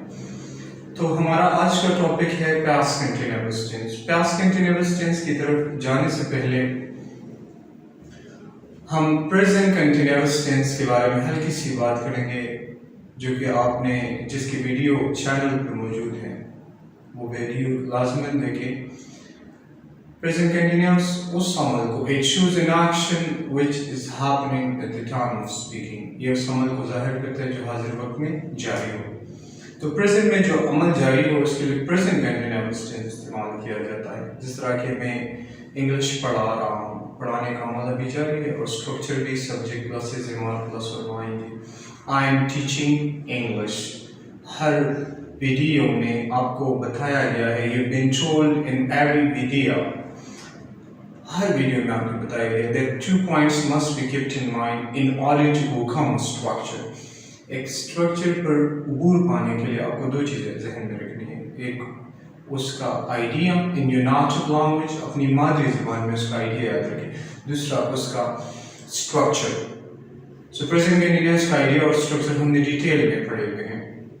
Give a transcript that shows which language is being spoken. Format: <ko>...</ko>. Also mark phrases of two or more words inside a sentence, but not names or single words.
<ur>تو ہمارا آج کا ٹاپک ہے</ur> <en>past continuous tense. past continuous tense</en> <ur>کی طرف جانے سے پہلے ہم</ur> <en>present continuous tense</en> <ur>کے بارے میں ہلکی سی بات کریں گے، جو کہ آپ نے جس کی</ur> <en>video channel</en> <ur>پر موجود ہے وہ ویڈیو لازماً دیکھیں.</ur> <en>Present continuous</en> <ur>उस अमल को</ur> <en>it shows an action which is happening at the time of speaking.</en> <ur>یہ اس عمل کو ظاہر کرتا ہے جو حاضر وقت میں جاری ہو. تو پریزنٹ میں جو عمل جاری ہو اس کے لیے</ur> <en>present continuous tense</en> <ur>استعمال کیا جاتا ہے. جس طرح کے میں انگلش پڑھا رہا ہوں، پڑھانے کا عمل ابھی جاری ہے اور سٹرکچر بھی</ur> <en>subject plus is plus</en> <ur>اور آئیں گے.</ur> <en>I am teaching English.</en> <ur>ہر ویڈیو میں آپ کو بتایا گیا ہے,</ur> <en>you been told in every video,</en> <ur>ہر ویڈیو میں آپ کو بتایا گیا</ur> <en>that 2 points must be kept in mind in order to overcome structure.</en> <ur>ایک سٹرکچر پر عبور پانے کے لیے آپ کو 2 چیزیں ذہن میں رکھنی ہے. ایک اس کا آئیڈیا</ur> <en>in your native language,</en> <ur>اپنی مادری زبان میں اس کا آئیڈیا یاد رکھیں. دوسرا اس کا سٹرکچر. سو</ur> <en>present continuous</en> <ur>کا آئیڈیا اور سٹرکچر ہم نے ڈیٹیل میں پڑھے ہوئے ہیں.</ur>